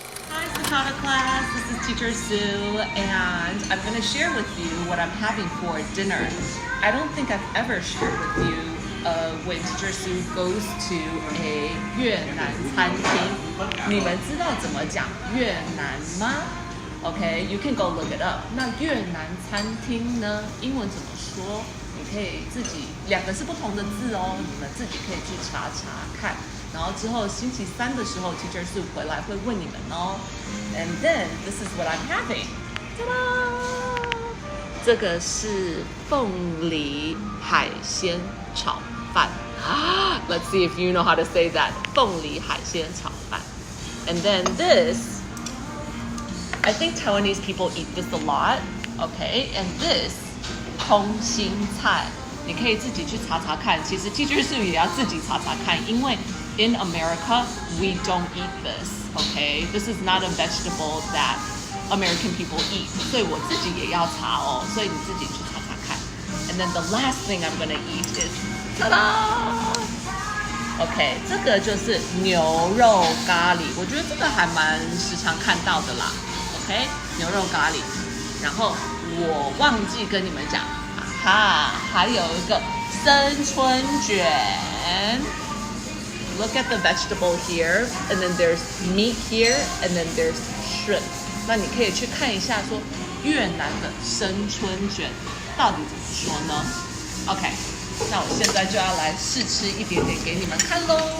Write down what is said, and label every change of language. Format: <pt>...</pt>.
<en>Hi, Cicada class. This is Teacher Sue, and I'm going to share with you what I'm having for dinner. I don't think I've ever shared with you when Teacher Sue goes to a 越南餐厅。你们知道怎么讲越南吗？ Okay, you can go look it up.</en> <zh>那越南餐厅呢？英文怎么说？你可以自己2个是不同的字哦，你们自己可以去查查看。然后之后星期3的时候 ，Teacher Sue 回来会问你们哦。</zh> <en>And then this is what I'm having.</en> <zh>ta da! 这个是凤梨海鲜炒饭。</zh> <en>Let's see if you know how to say that.</en> <zh>凤梨海鲜炒饭。</zh> <en>And then this.I think Taiwanese people eat this a lot, okay? And this 空心菜，你可以自己去查查看。</en> <zh>其实 Teacher Sue 也要自己查查看，因为 in America we don't eat this, okay?</zh> <en>This is not a vegetable that American people eat.</en> <zh>所以我自己也要查哦，所以你自己去查查看。 And then the last thing I'm gonna eat is, ta-da!OK， 这个就是牛肉咖喱，我觉得这个还蛮时常看到的啦。 OK， 牛肉咖喱。然后我忘记跟你们讲，还有一个生春卷。</zh> <en>Look at the vegetable here, and then there's meat here, and then there's shrimp.</en> <zh>那你可以去看一下，说越南的生春卷到底怎么说呢 ？OK。那我现在就要来试吃一点点给你们看喽。</zh>